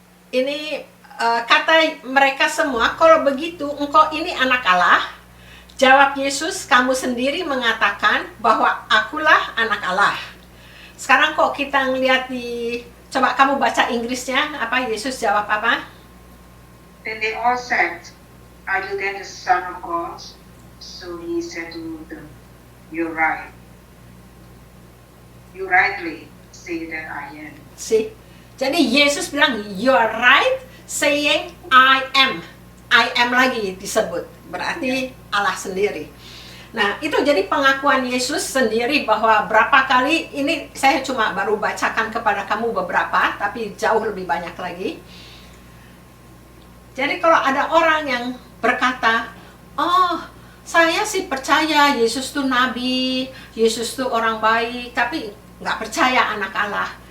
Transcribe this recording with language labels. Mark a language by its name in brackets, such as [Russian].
[Indonesian] Ini kata mereka semua, kalau begitu engkau ini anak Allah. Jawab Yesus, kamu sendiri mengatakan bahwa akulah anak Allah. Sekarang kok kita ngeliat coba kamu baca Inggrisnya, apa Yesus jawab apa? [English] Then they all said, "Are you then the Son of God?" So he said to them, "You're right. You rightly say that I am." See? [Indonesian] Jadi Yesus bilang, [English] "You are right saying I am." [Indonesian] I am lagi disebut, berarti Allah sendiri. Nah, itu jadi pengakuan Yesus sendiri bahwa berapa kali, ini saya cuma baru bacakan kepada kamu beberapa, tapi jauh lebih banyak lagi. Jadi kalau ada orang yang berkata, oh, saya sih percaya Yesus tuh nabi, Yesus tuh orang baik, tapi nggak percaya anak Allah.